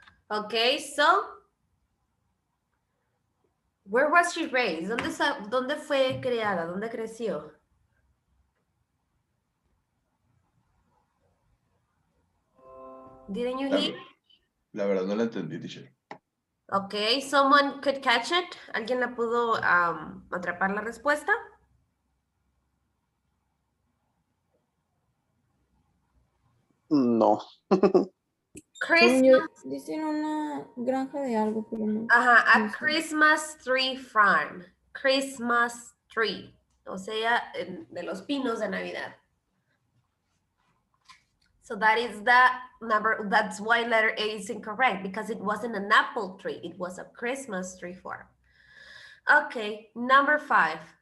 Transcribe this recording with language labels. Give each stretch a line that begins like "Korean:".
English: Okay, so where was she raised?
Spanish: ¿Dónde fue criada? ¿Dónde creció?
English: Didn't you hear?
Spanish: La verdad no la entendí, teacher.
English: Okay, someone could catch it.
Spanish: ¿Alguien la pudo atrapar la respuesta? No.
English: Christmas.
Spanish: Dicen una granja de algo, pero no. Ajá, a no sé.
English: Christmas tree farm. Christmas tree.
Spanish: o sea, de los pinos de Navidad.
English: So that is the number, that's why letter A is incorrect, because it wasn't an apple tree, it was a Christmas tree form. Okay, number 5.